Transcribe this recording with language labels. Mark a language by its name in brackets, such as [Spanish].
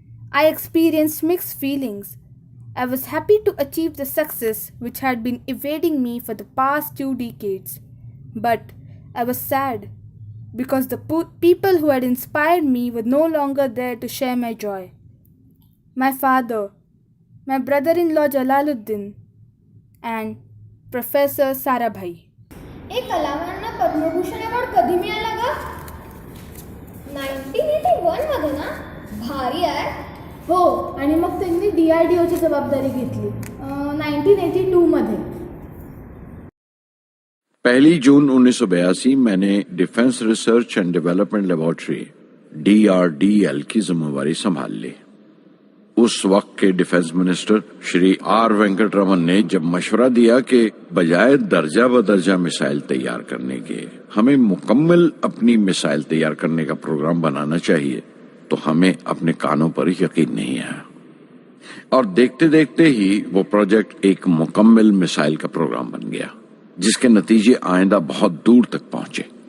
[English] I experienced mixed feelings. I was happy to achieve the success which had been evading me for the past 2 decades. But I was sad because the people who had inspired me were no longer there to share my joy. My father, my brother-in-law Jalaluddin, and Professor Sarabhai. [Marathi] कलामांना Padma Bhushan award कधी मिळाला ग? 1981 मध्ये ना? भारी आहे. हो, आणि मग त्यांनी DRDOची जबाबदारी घेतली 1982 मध्ये. [Hindi] 1 जून 1982 मैंने defence research and development laboratory DRDL की जिम्मेवारी संभाल ली. उस वक्त के defence minister Shri R Venkataraman ने जब मशवरा दिया कि बजाय दर्जा बदर्जा मिसाइल तैयार करने के हमें मुकम्मल अपनी मिसाइल तैयार करने का प्रोग्राम बनाना चाहिए, तो हमें अपने कानों पर यकीन नहीं आया, और देखते देखते ही वो प्रोजेक्ट एक मुकम्मल मिसाइल का प्रोग्राम बन गया, जिसके नतीजे आइंदा बहुत दूर तक पहुंचे.